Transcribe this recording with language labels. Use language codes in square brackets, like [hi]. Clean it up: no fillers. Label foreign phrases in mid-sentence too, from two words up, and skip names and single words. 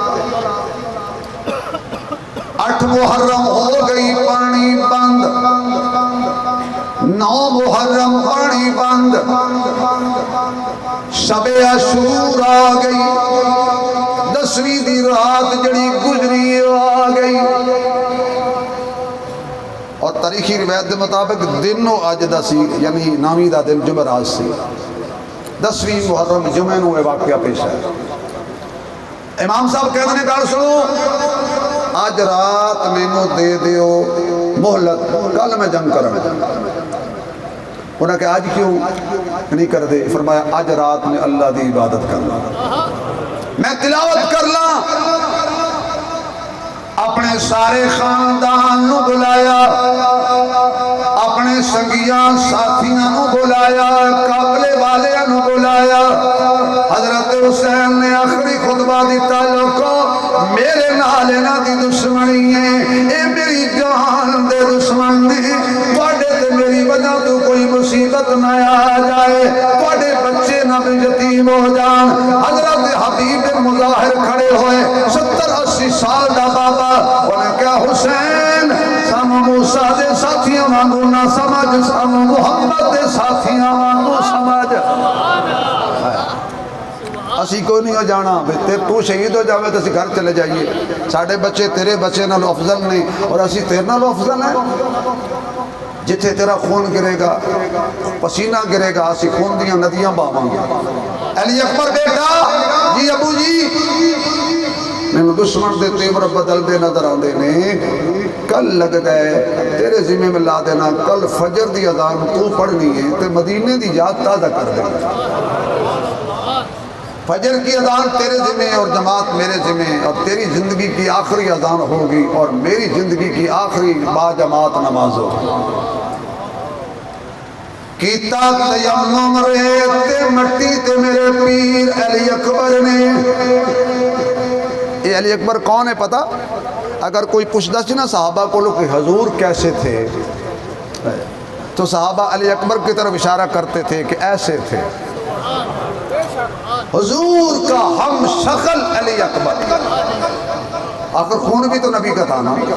[pa] 8 محرم ہو گئی پانی بند، 9 محرم پانی بند، شب عاشور آ گئی، 10ویں دی رات جڑی گزری آ گئی، [ur] اور تاریخی روایت کے مطابق [pa] دن و اج دا سی، یعنی 9ویں دا دن جمعرات سی، 10ویں محرم جمعے نو یہ واقعہ پیش ہے۔ امام صاحب [ur] کہتے ہیں [pa] گل سنو، آج رات مینوں دے دیو مہلت، کل میں جنگ کرنا۔ [ur] انہوں نے کہا [pa] آج کیوں نہیں کر دے؟ فرمایا آج رات میں اللہ دی عبادت کرنا، میں تلاوت کرنا۔ اپنے سارے خاندان نو بلایا، اپنے سنگیاں ساتھیاں نو بلایا، قافلے والیاں نو بلایا۔ حضرت حسین نے آخری خطبہ دیتا، لوگو میرے نال انہاں دی دشمنی ہے، اے میری جان دے دشمن نے، تواڈے تے میری وجہ تو کوئی مصیبت نہ آ جائے، تواڈے بچے نہ بھی یتیم ہو جان۔ حضرت حبیب بن مظاہر کھڑے ہوئے، 70-80 سال دا بابا، انہیں کہا حسین سامو موسیٰ دے ساتھیاں وانگو نہ سمجھ، سامو محمد دے ساتھیاں وانگو سمجھ۔ اسی کوئی نہیں ہو جانا، تو شہید ہو جاوے تو اسی گھر چلے جائیے، ساڑھے بچے تیرے بچے نہ افضل نہیں، اور اسی تیرے نہ افضل ہیں۔ جتھے تیرا خون گرے گا، پسینہ گرے گا، اسی خون دیاں ندیاں باواں گے۔ علی اکبر بیٹا جی ابو جی میں دشمن دے تیور بدل دے نظر آندے نے، کل لگ گئے تیرے ذمہ میں لا دینا، کل فجر دی اذان تو پڑھنی ہے تے مدینے دی یاد تازہ کر دے گا۔ [ur] فجر کی اذان تیرے ذمہ اور جماعت میرے ذمہ، اور تیری زندگی کی آخری اذان ہوگی اور میری زندگی کی آخری با جماعت نماز ہوگی۔ [pa] کیتا تیمم ریت تے مٹی تے میرے پیر علی اکبر نے۔ [ur] یہ علی اکبر کون ہے پتہ؟ اگر کوئی پوچھتا سی نا صحابہ کو کہ حضور کیسے تھے، تو صحابہ علی اکبر کی طرف اشارہ کرتے تھے کہ ایسے تھے۔ حضور کا ہم شکل علی اکبر، آخر خون بھی تو نبی کا تھا نا۔